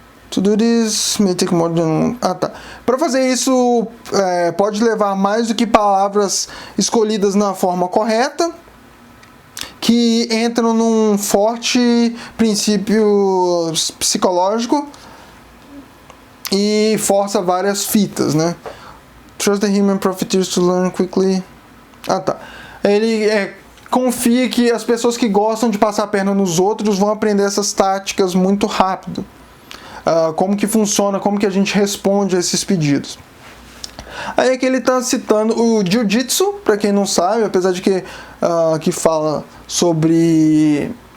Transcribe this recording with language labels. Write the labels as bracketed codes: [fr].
[en] To do this may take more than... [pt] Para fazer isso, pode levar mais do que palavras escolhidas na forma correta, que entram num forte princípio psicológico e força várias fitas, né? [en] Trust the human profiteers to learn quickly. [pt] Ele confia que as pessoas que gostam de passar a perna nos outros vão aprender essas táticas muito rápido. Como que funciona, como que a gente responde a esses pedidos. Aí aqui ele está citando o Jiu-Jitsu, para quem não sabe, apesar de que fala sobre...